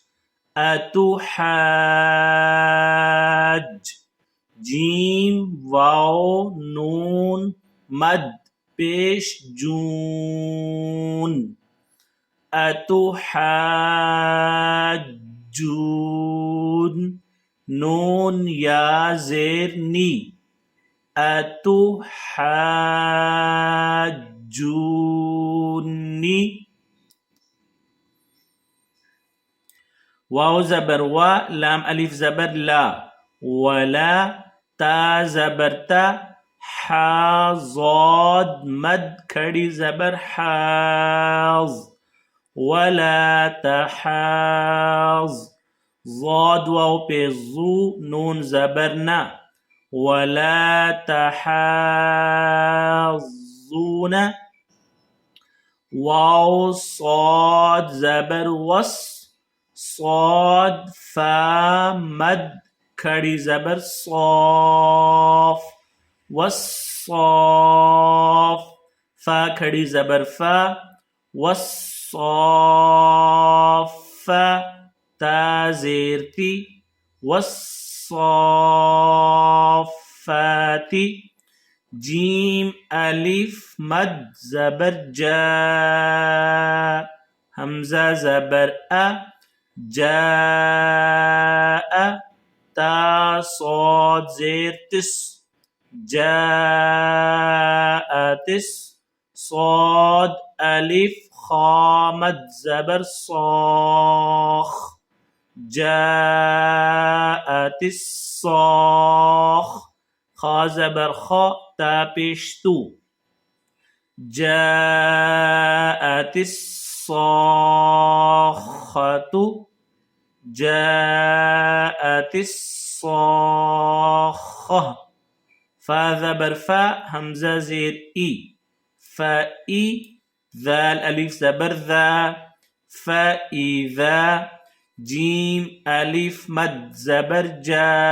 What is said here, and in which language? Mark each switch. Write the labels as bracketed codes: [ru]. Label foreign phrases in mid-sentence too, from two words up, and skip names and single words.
[hi] अतुहाज, जीम वाव नून मद पेश जून, अतुहाजून, नून या ज़ेर नी, अतुहाजूनी, वाव ज़बर व, लाम अलिफ ज़बर ला, वला, ता ज़बर ता, हा ज़ाद मद खड़ी ज़बर हाज़, वला तहाज़, ज़ाद वाव पे ज़ू, नून ज़बर ना, वला तहाज़ून, वाव साद ज़बर वस, साद फा मद खड़ी ज़बर सौफ, वस्सौफ, फा खड़ी ज़बर फा, वस्सौफ़ा, ता ज़ेर ती, वस्सौफ़ाती, जीम अलिफ मद ज़बर जा, हमज़ा ज़बर अ, जाअ, ता सौद ज़ेर तिस, जाअतिस, सौद अलिफ खा मद ज़बर सौख, जाअतिस्सौख, खा ज़बर खा, ता पेश तू, जाअतिस्सौखतु, जाअतिस्साख्खह, फा ज़बर फा, हमज़ा ज़ेर ई, फ़ई, ज़ाल अलिफ ज़बर ज़ा, फ़इज़ा, जीम अलिफ मद ज़बर जा,